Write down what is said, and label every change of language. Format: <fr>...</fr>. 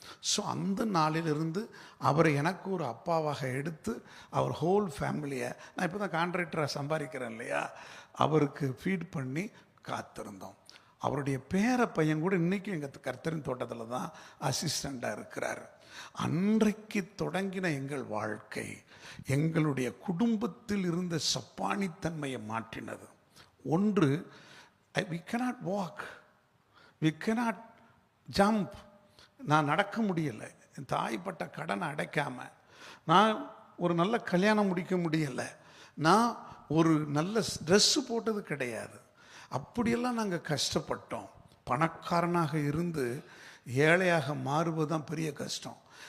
<ta>So அந்த நாளிலிருந்து அவரை எனக்கு ஒரு அப்பாவாக எடுத்து அவர்</ta> <en>whole ஃபேமிலியை,</en> <ta>நான் இப்போ தான் கான்ட்ராக்டராக சம்பாதிக்கிறேன் இல்லையா, அவருக்கு ஃபீட் பண்ணி காத்திருந்தோம். அவருடைய பேர பையன் கூட இன்றைக்கும் எங்கள் கர்த்தரின் தோட்டத்தில் தான் அசிஸ்டண்ட்டாக இருக்கிறார். அன்றைக்கு தொடங்கின எங்கள் வாழ்க்கை எங்களுடைய குடும்பத்தில் இருந்த சப்பானித்தன்மையை மாற்றினது.</ta> <en>ஒன்று, we cannot walk, we cannot jump.</en> <ta>நான் நடக்க முடியலை, என் தாய்ப்பட்ட கடனை அடைக்காமல், நான் ஒரு நல்ல கல்யாணம் முடிக்க முடியலை, நான் ஒரு நல்ல ட்ரெஸ்ஸு போட்டது கிடையாது. அப்படியெல்லாம் நாங்கள் கஷ்டப்பட்டோம். பணக்காரனாக இருந்து ஏழையாக மாறுவது தான் பெரிய கஷ்டம்.</ta>